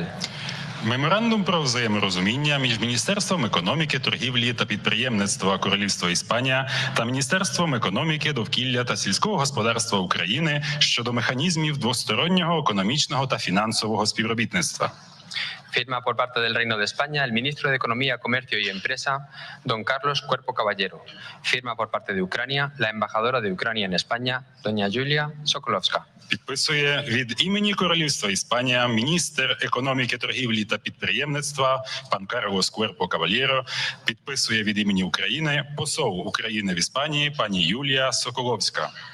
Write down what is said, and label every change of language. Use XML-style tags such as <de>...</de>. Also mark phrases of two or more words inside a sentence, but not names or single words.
<uk>Меморандум про взаєморозуміння між Міністерством економіки, торгівлі та підприємництва Королівства Іспанія та Міністерством економіки, довкілля та сільського господарства України щодо механізмів двостороннього економічного та фінансового співробітництва.</uk> <es>Firma por parte del Reino de España el ministro de Economía, Comercio y Empresa, don Carlos Cuerpo Caballero. Firma por parte de Ucrania la embajadora de Ucrania en España, doña Julia Sokolowska.</es> <uk>Підписує від імені Королівства Іспанія міністр економіки, торгівлі та підприємництва пан Карлос Куерпо Кавальєро. Підписує від імені України посол України в Іспанії пані Юлія Соколовська.</uk>